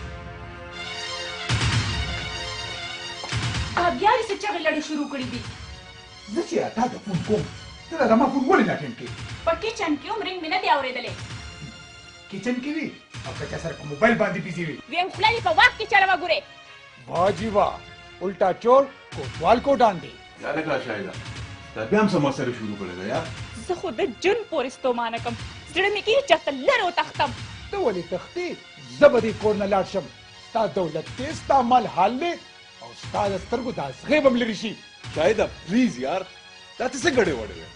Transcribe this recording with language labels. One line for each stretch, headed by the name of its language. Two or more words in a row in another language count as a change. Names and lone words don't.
Pashto: بیا دې څه چغې لړې شروع کړي دي. زه چې تا ته فون کوم ته دا زما فون ولې نه اټینډ کوې؟ په کچن کې هم رنګ مې نه دی اورېدلی. کچن کې وي او که چا سره په موبایل باندې بيزي وي ویم خوله دې په واک کې چلوه ګورې.
Urdu: واہ جی واہ الٹا چور کوتوال کو ڈانٹے.
Pashto: یا لکه شاهده دا بیا هم څه مسله شروع کړې ده یار. زه خو د جن پورې ستومانه کم زړه مې کېږي چېرته لرې وتښتم. ته ولې تښتې؟ زه به دې کور نه لاړ شم. ستا دولت دی ستا مال حال دی او ستا د سترګو دا زغې به م لرې شي. شاهده پلیز یار دا ته څه ګډې وډې ده؟